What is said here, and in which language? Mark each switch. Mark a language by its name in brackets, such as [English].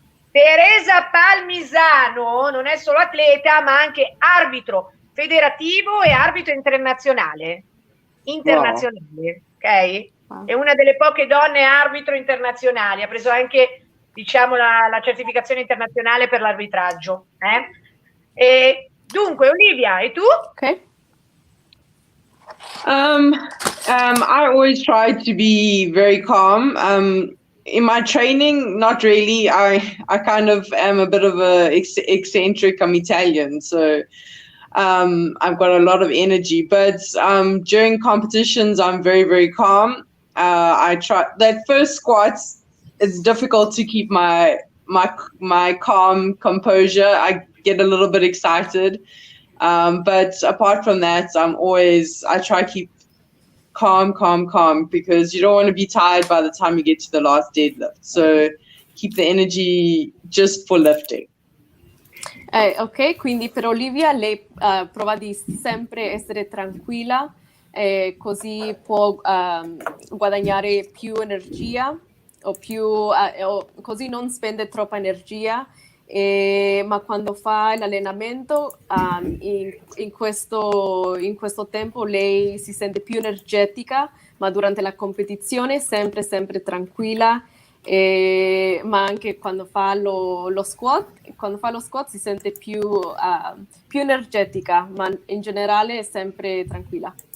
[Italian] Teresa Palmisano non è solo atleta, ma anche arbitro federativo e arbitro internazionale. Ok? È una delle poche donne arbitro internazionali, ha preso anche, diciamo, la certificazione internazionale per l'arbitraggio. E dunque, Olivia, e tu? [English] Ok. I always try to be very calm. In my training, not really. I kind of am a bit of a eccentric. I'm Italian, so I've got a lot of energy. But during competitions, I'm very, very calm. I try that first squats. It's difficult to keep my calm composure. I get a little bit excited. But apart from that, I try to keep calm, because you don't want to be tired by the time you get to the last deadlift. So keep the energy just for lifting. [Italian] Ok, quindi per Olivia lei prova di sempre essere tranquilla, così può guadagnare più energia o così non spende troppa energia ma quando fa l'allenamento in questo tempo lei si sente più energetica, ma durante la competizione sempre tranquilla, ma anche quando fa lo squat si sente più energetica, ma in generale è sempre tranquilla.